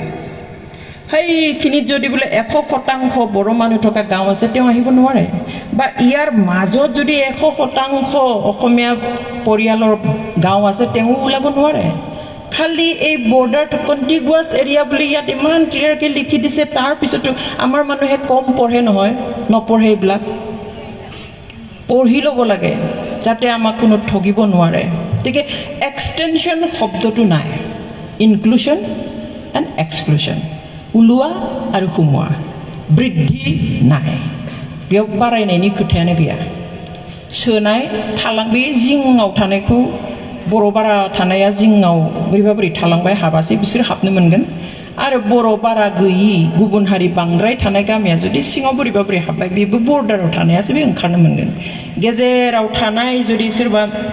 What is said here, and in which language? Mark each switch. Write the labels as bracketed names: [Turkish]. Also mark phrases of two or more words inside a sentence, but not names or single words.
[Assamese] সেইখিনিত যদি বোলে 100% বড় মানুহ থকা গাঁও আছে তেওঁ আহিব নোৱাৰে বা ইয়াৰ মাজত যদি 100% অসমীয়া পৰিয়ালৰ গাঁও আছে তেওঁ ওলাব নোৱাৰে খালি এই [English] border contiguous area [Assamese] বুলি ইয়াত ইমান ক্লিয়াৰকে লিখি দিছে তাৰ পিছতো আমাৰ মানুহে কম পঢ়ে নহয় নপঢ়ে এইবিলাক পঢ়ি ল'ব লাগে যাতে আমাক কোনো ঠগিব নোৱাৰে গতিকে এক্সটেনশন শব্দটো নাই [English] inclusion and exclusion [Assamese] উলুৱা আৰু খুমুৱা বৃদ্ধি নাই [Bodo] बेयाव बारायनायनि खोथायानो गैया सोनाय थालांबाय जिङाव थानायखौ बर' बारा थानाया जिङाव बोरैबा थालांबाय हाबासै बिसोर हाबनो मोनगोन आरो बर' बारा गैयि गुबुन हारि बांद्राय थानाय गामिया जुदि सिङाव बोरैबा हाबबाय बेबो बर्डाराव थानायासो बे ओंखारनो मोनगोन गेजेराव थानाय जुदि सोरबा